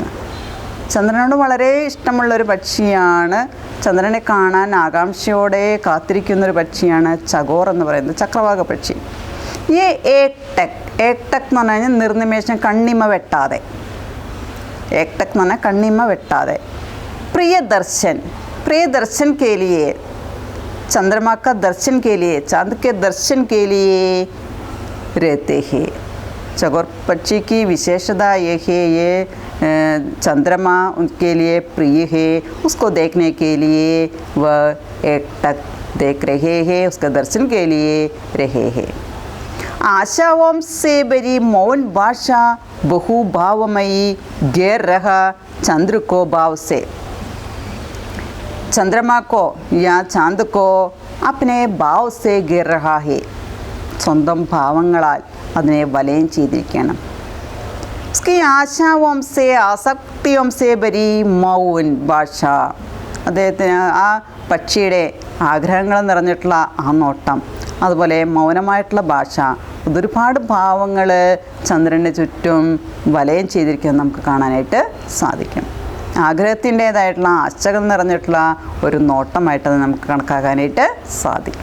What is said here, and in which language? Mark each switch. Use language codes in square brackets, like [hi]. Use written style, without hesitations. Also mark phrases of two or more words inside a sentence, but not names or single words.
[ml] ചന്ദ്രനോട് വളരെ ഇഷ്ടമുള്ളൊരു പക്ഷിയാണ്, ചന്ദ്രനെ കാണാൻ ആകാംക്ഷയോടെ കാത്തിരിക്കുന്നൊരു പക്ഷിയാണ് ചകോർ എന്ന് പറയുന്നത്, ചക്രവാക പക്ഷി. ഈ [hi] एक टक, एक टक [ml] എന്ന് പറഞ്ഞു കഴിഞ്ഞാൽ നിർനിമേഷം, കണ്ണിമ വെട്ടാതെ. [hi] एक टक [ml] എന്ന് പറഞ്ഞാൽ കണ്ണിമ വെട്ടാതെ. [hi] प्रिय दर्शन, प्रिय दर्शन के लिए, चंद्रमा का दर्शन के लिए, चांद के दर्शन के लिए रहते हैं. चकोर पक्षी की विशेषता ये है, ये चंद्रमा उनके लिए प्रिय है, उसको देखने के लिए वह एक टक देख रहे हैं, उसका दर्शन के लिए रहे हैं. आशाओं से भरी मौन भाषा बहुभावमयी घेर रहा चंद्र को भाव से. चंद्रमा को या चांद को अपने भाव से घेर रहा है, [ml] സ്വന്തം ഭാവങ്ങളാൽ അതിനെ വലയം ചെയ്തിരിക്കുകയാണ്. [hi] उसकी आशाओं से आसक्तियों से भरी मौन [ml] ഭാഷ, അദ്ദേഹത്തിന് ആ പക്ഷിയുടെ ആഗ്രഹങ്ങൾ നിറഞ്ഞിട്ടുള്ള ആ നോട്ടം, അതുപോലെ മൗനമായിട്ടുള്ള ഭാഷ, അതൊരുപാട് ഭാവങ്ങൾ ചന്ദ്രന് ചുറ്റും വലയം ചെയ്തിരിക്കുന്നത് നമുക്ക് കാണാനായിട്ട് സാധിക്കും. ആഗ്രഹത്തിൻ്റേതായിട്ടുള്ള ആശകൾ നിറഞ്ഞിട്ടുള്ള ഒരു നോട്ടമായിട്ടത് നമുക്ക് കണക്കാക്കാനായിട്ട് സാധിക്കും.